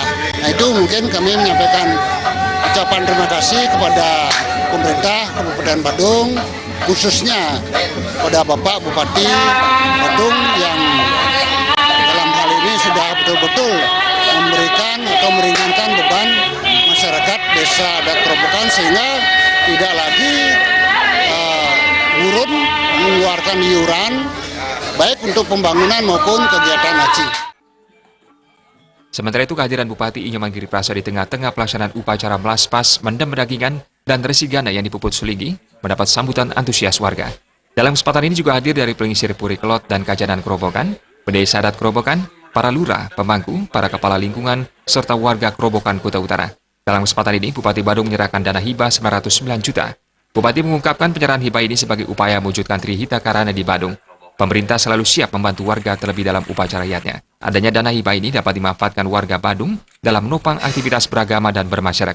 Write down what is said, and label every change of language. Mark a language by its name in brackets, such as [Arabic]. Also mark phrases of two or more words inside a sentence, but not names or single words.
[Indonesian] Nah, itu mungkin kami menyampaikan ucapan terima kasih kepada pemerintah Kabupaten Badung, khususnya pada Bapak Bupati Badung yang dalam hal ini sudah betul-betul memberikan atau meringankan beban masyarakat Desa Adat Kerobokan sehingga tidak lagi urun mengeluarkan iuran baik untuk pembangunan maupun kegiatan haji. Sementara itu kehadiran Bupati I Nyoman Giri Prasta di tengah-tengah pelaksanaan upacara melaspas, mendem pedagingan, dan resi gana yang dipuput Suligi mendapat sambutan antusias warga. Dalam kesempatan ini juga hadir dari Pelingisir Puri Kelot dan Kajanan Kerobokan, Bendesa Adat Kerobokan, para lurah, pemangku, para kepala lingkungan, serta warga Kerobokan Kuta Utara. Dalam kesempatan ini, Bupati Badung menyerahkan dana hibah 909 juta. Bupati mengungkapkan penyerahan hibah ini sebagai upaya mewujudkan Trihita Karana di Badung. Pemerintah selalu siap membantu warga terlebih dalam upacara rakyatnya. Adanya dana hibah ini dapat dimanfaatkan warga Badung dalam menopang aktivitas beragama dan bermasyarakat.